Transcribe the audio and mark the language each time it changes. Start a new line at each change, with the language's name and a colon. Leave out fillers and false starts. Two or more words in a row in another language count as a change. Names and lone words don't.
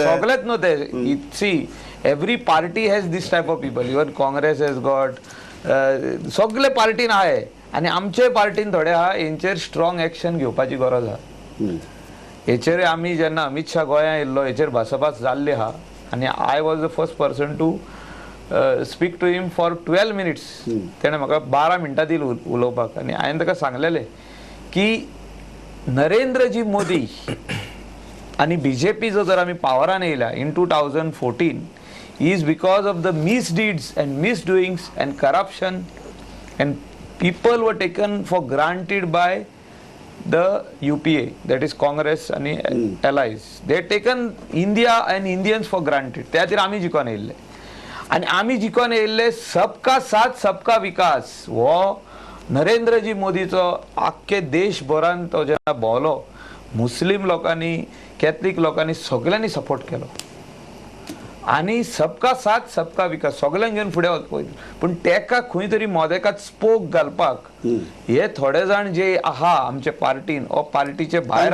Konkani: सगळेच नव्हते
English: see every party has this type of people even Congress has got
Konkani: सगळे पार्टीन आहे आणि आमचे पार्टीन थोडे आहा हेंचेर स्ट्रॉंग एक्शन घेवपाची गरज आहा हेचेर आमी जेन्ना अमित शाह गोंयांत येयल्लो हेचेर भासाभास जाल्ली आहा आणि
English: I was the first person to speak to him for 12 minutes
Konkani: तेणें म्हाका 12 मिनटां दिली उलोवपाक आणि हांवें ताका सांगलेलें की नरेंद्रजी मोदी आणि BJP जो जर आमी पावरान येयला
English: इन 2014 is because of the misdeeds and misdoings and corruption and people were taken for granted by the UPA, that is Congress and allies. They had taken India and Indians for granted.
Konkani: त्या खातीर आमी जिखोन येयल्ले आणि आमी जिखोन येयल्ले
Hindi: सबका साथ सबका विकास
Konkani: हो नरेंद्रजी मोदीचो आख्खे देशभरान तो जेन्ना भोंवलो मुस्लीम लोकांनी कॅथलीक लोकांनी सगळ्यांनी सपोर्ट केलो आणि
Hindi: सबका साथ सबका विकास
Konkani: सगळ्यांक घेवन फुडें वचपा पूण तेका खंय तरी मोदेकात स्पोक घालपाक हे थोडे जाण जे आहा आमचे पार्टीन ओ पार्टीचे भायर